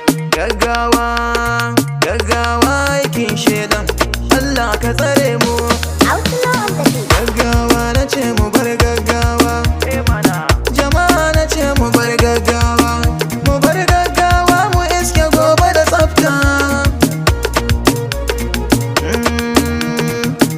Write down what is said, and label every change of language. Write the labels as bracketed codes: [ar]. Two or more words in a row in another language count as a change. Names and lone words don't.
[ha] Gaggawa, gaggawa aikin shedan. Allah ka tsare mu. [en] Outlaw of the beat. [ha] Gaggawa na ce mu bar gaggawa. Jama'a na ce mu bar gaggawa. Mu bar gaggawa mu iske gobe da tsafta. Mm.